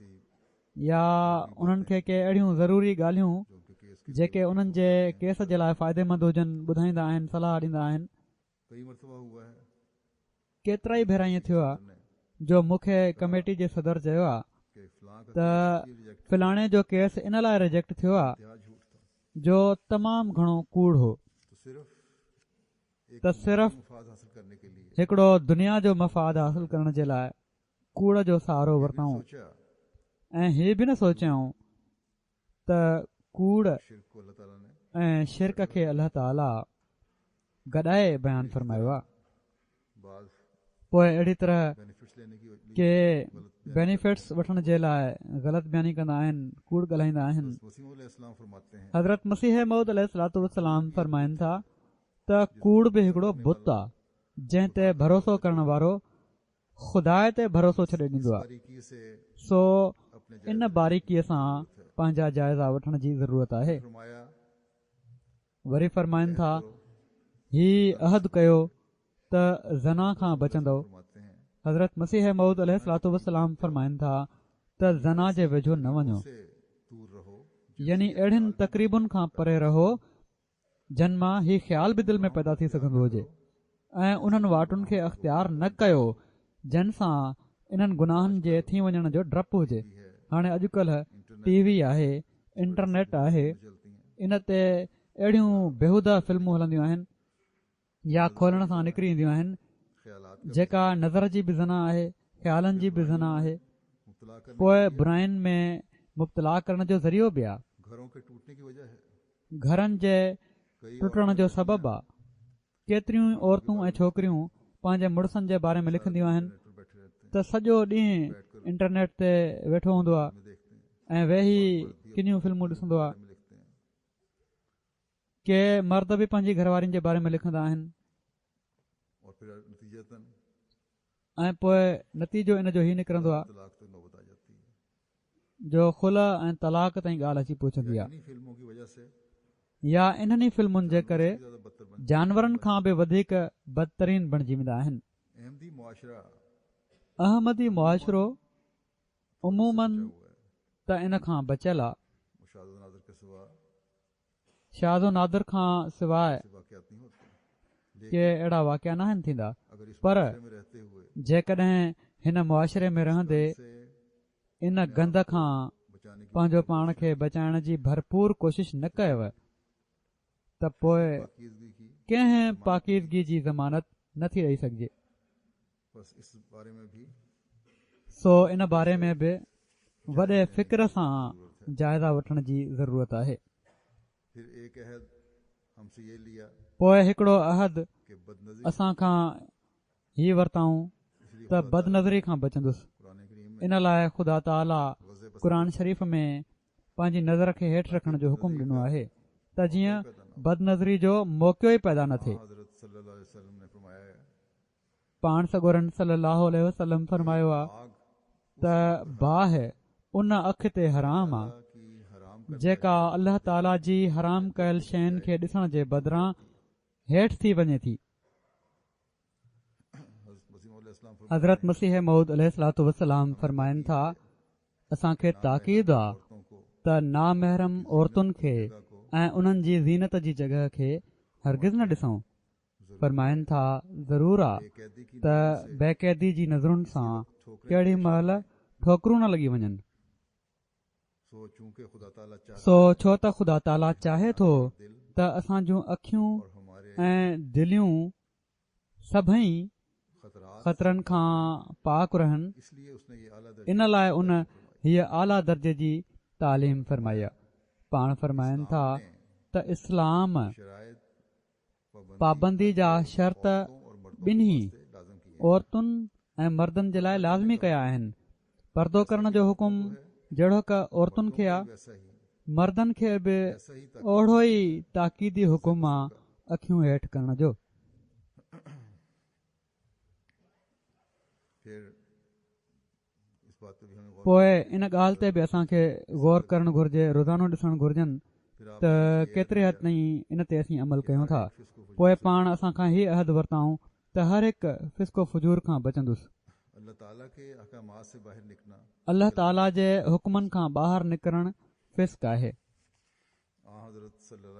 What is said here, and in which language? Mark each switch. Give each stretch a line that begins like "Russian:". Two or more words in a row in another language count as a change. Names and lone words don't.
Sindhi: या उन्हनि खे के अहिड़ियूं ज़रूरी ॻाल्हियूं
Urdu: جو ان کے کیس کے
Sindhi: जेके उन्हनि जे केस जे लाइ फ़ाइदेमंद हुजनि ॿुधाईंदा आहिनि, सलाह ॾींदा आहिनि।
Urdu: کئی مرتبہ ہوا ہے
Sindhi: केतिरा ई भेरा ईअं थियो आहे ने जो मूंखे कमेटी जे सदर चयो आहे
Urdu: کہ فلاں کا
Sindhi: त
English: case reject
Sindhi: फलाणे जो केस इन लाइ रिजेक्ट थियो आहे
Urdu: انتہا جھوٹ تھا,
Sindhi: जो तमामु घणो कूड़ हो,
Urdu: تو صرف ایک
Sindhi: त सिर्फ़
Urdu: مفاد حاصل کرنے کے لیے
Sindhi: हिकिड़ो दुनिया जो मफ़ाद हासिल करण जे लाइ कूड़ जो सहारो
Urdu: یہ بھی
Sindhi: वरितऊं
Urdu: सोचा
Sindhi: ऐं हीअ बि न सोचियऊं त कूड़
Urdu: شرک کو اللہ تعالی نے
Sindhi: ऐं शिरक खे अल्लाह ताला गॾाए बयानु फरमायो आहे।
Urdu: बाद
Sindhi: पोइ अहिड़ी तरह
Urdu: بینیفٹس لینے کی
Sindhi: के बेनिफिट्स वठण जे लाइ ग़लति बयानी कंदा आहिनि, कूड़ ॻाल्हाईंदा आहिनि।
Urdu: وسیم علیہ السلام فرماتے ہیں
Sindhi: हज़रत मसीह मऊद
Arabic: عليه الصلاة والسلام
Sindhi: फरमाइनि था त कूड़ बि हिकिड़ो बुत आहे जंहिं ते भरोसो करण वारो ख़ुदा ते भरोसो छॾे ॾींदो आहे।
Urdu: باریکی سے
Sindhi: सो
Urdu: अपने
Sindhi: इन बारीकीअ सां पंहिंजा जाइज़ा वठण जी ज़रूरत आहे।
Urdu: फरमाया
Sindhi: वरी फरमाइनि था ही अहद कयो त ज़ना खां बचंदो।
Urdu: فرماتے ہیں
Sindhi: हज़रत मसीह मऊद
Arabic: عليه الصلاة والسلام
Sindhi: फरमाइनि था त ज़ना जे वेझो न वञो,
Urdu: سے دور رہو
Sindhi: यानी अहिड़ियुनि तक़रीबुनि खां परे रहो जन मां हीउ ख़्याल बि दिलि में पैदा थी सघंदो हुजे, ऐं उन्हनि वाटुनि खे अख़्तियार न कयो जिन सां इन्हनि गुनाहनि जे थी वञण जो डपु हुजे। हाणे अॼुकल्ह टीवी आहे, इंटरनेट आहे,
Urdu: چلتی ہیں
Sindhi: इन ते अहिड़ियूं बेहूदा फिल्मूं हलंदियूं आहिनि या खोलण सां निकिरी ईंदियूं आहिनि
Urdu: ख्यालात
Sindhi: जेका नज़र जी बि ज़ना आहे, ख़्यालनि जी बि ज़ना आहे,
Urdu: مبتلا کرنے
Sindhi: पोइ बुराइनि में मुब्तला करण जो ज़रियो बि आहे,
Urdu: گھروں کے ٹوٹنے کی وجہ ہے.
Sindhi: घरनि जे
Urdu: कई
Sindhi: टुटण जो सबबु आहे। केतिरियूं औरतूं ऐं छोकिरियूं पंहिंजे मुड़ुसनि जे बारे में लिखंदियूं आहिनि
Urdu: عورتیں بیٹھے رہتے ہیں
Sindhi: त सॼो ॾींहुं इंटरनेट ते वेठो हूंदो आहे
Urdu: میں دیکھتے ہیں
Sindhi: ऐं वेही किनियूं फिल्मूं ॾिसंदो आहे।
Urdu: میں لکھتے ہیں
Sindhi: के मर्द बि पंहिंजी घरवारियुनि जे बारे में लिखंदा आहिनि
Urdu: اور پھر نتیجتاً
Sindhi: ऐं पोइ नतीजो इन जो ई निकिरंदो आहे
Urdu: طلاق تک نوبت آ جاتی ہے.
Sindhi: जो खुला ऐं तलाक ताईं ॻाल्हि अची पहुचंदी आहे।
Urdu: انہیں فلموں کی وجہ سے
Sindhi: या इन्हनि फिल्मुनि जे करे
Urdu: زیادہ بدتر بن
Sindhi: जानवरनि खां बि वधीक बदतरीन बणिजी वेंदा आहिनि।
Urdu: احمدی معاشرہ
Sindhi: अहमदी मुआशिरो उमूमन त इन खां बचियल आहे।
Urdu: مشاد نادر کے سوا
Sindhi: शाज़ो नादर खां सवाइ
Urdu: واقعات نہیں ہوتے,
Sindhi: के अहिड़ा वाक़िया न आहिनि थींदा।
Urdu: اگر اس
Sindhi: पर
Urdu: معاشرے میں رہتے ہوئے
Sindhi: जेकॾहिं हिन मुआशिरे में रहंदे
Urdu: से
Sindhi: इन गंद खां
Urdu: بچانے کی
Sindhi: पंहिंजो पाण खे बचाइण जी भरपूर कोशिश न कयव त पोइ
Urdu: پاکیزگی کی
Sindhi: कंहिं पाकीज़गी जी ज़मानत नथी रही सघिजे।
Urdu: بس اس بارے میں بھی
Sindhi: सो इन बारे में बि वॾे फ़िक्र सां जाइज़ा वठण जी ज़रूरत आहे।
Urdu: پھر ایک عہد ہم سے یہ لیا
Sindhi: पोइ हिकिड़ो अहद
Urdu: کہ بدنظری
Sindhi: असां खां हीउ वरिताऊं
Urdu: اس لیے
Sindhi: त बदनज़री खां बचंदुसि।
Urdu: قرآن کریم میں
Sindhi: इन लाइ ख़ुदा ताला वज़े बस क़ुर शरीफ़ में पंहिंजी नज़र खे हेठि रखण जो हुकुम ॾिनो आहे त जीअं बदनज़री जो मौक़ो ई पैदा न थिए।
Urdu: हज़रत
Arabic: صلى الله عليه وسلم
Urdu: نے فرمایا ہے,
Sindhi: पाण सगोरन
Arabic: صلى الله عليه وسلم
Sindhi: फरमायो आहे
Urdu: आग
Sindhi: त बाहि उन अख ते हराम आहे
Urdu: کی حرام کر
Sindhi: जेका अल्लाह ताला जी हराम कयल शयुनि खे ॾिसण जे बदिरां हेठि थी वञे थी। हज़रत मसीह मऊद
Arabic: عليه الصلاة والسلام
Sindhi: फरमाइनि था, असांखे ताक़ीद आहे
Urdu: عورتوں کو
Sindhi: त नामहरम औरतुनि खे ऐं उन्हनि जी ज़ीनत जी जॻह खे हरगिज़ न ॾिसूं। फरमाइनि था, ज़रूरु आहे
Urdu: بےقیدی کی
Sindhi: त बेक़ैदी जी नज़रुनि सां केॾी महिल ठोकरूं न लॻी वञनि।
Urdu: سو چونکہ خدا تعالی چاہتا
Sindhi: सो छो त ख़ुदा ताला चाहे थो
Urdu: दिल
Sindhi: त असांजूं अखियूं
Urdu: اور ہمارے
Sindhi: ऐं दिलियूं सभई
Urdu: खतरात
Sindhi: ख़तरनि खां पाक रहनि।
Urdu: اس لیے اس نے یہ اعلیٰ
Sindhi: इन लाइ उन हीअ आला दर्जे जी तालीम फरमाई आहे। पाण फरमाइनि था त इस्लाम
Urdu: शराइत
Sindhi: पाबंदी जा शर्त
Urdu: اور مردوں
Sindhi: ॿिन्ही
Urdu: سے لازم کیے
Sindhi: औरतुनि ऐं मर्दनि जे लाइ लाज़मी कया आहिनि। पर्दो करण जो हुकुम जहिड़ो क औरतुनि खे आहे,
Urdu: ویسا ہی
Sindhi: मर्दनि खे बि
Urdu: ایسا ہی تک
Sindhi: ओढ़ो ई ताक़ीदी हुकुम आहे अखियूं हेठि करण जो।
Urdu: پھر اس بات پہ بھی ہمیں غور
Sindhi: पोइ इन ॻाल्हि ते बि असांखे गौर करणु घुर्जे, रोज़ानो ॾिसणु घुर्जनि
Urdu: پھر آپ
Sindhi: त केतिरे हद ताईं इन ते असीं अमल कयूं था। पोइ पाण असां खां हीअ अहद वरिताऊं त हर हिकु फिस्को फुजूर खां बचंदुसि।
Urdu: اللہ تعالی کے احکامات سے باہر نکلنا
Sindhi: अल्लाह ताला जे हुकुमनि खां ॿाहिरि निकिरणु फिस्क आहे।
Urdu: हज़रत सल्लल्लाहु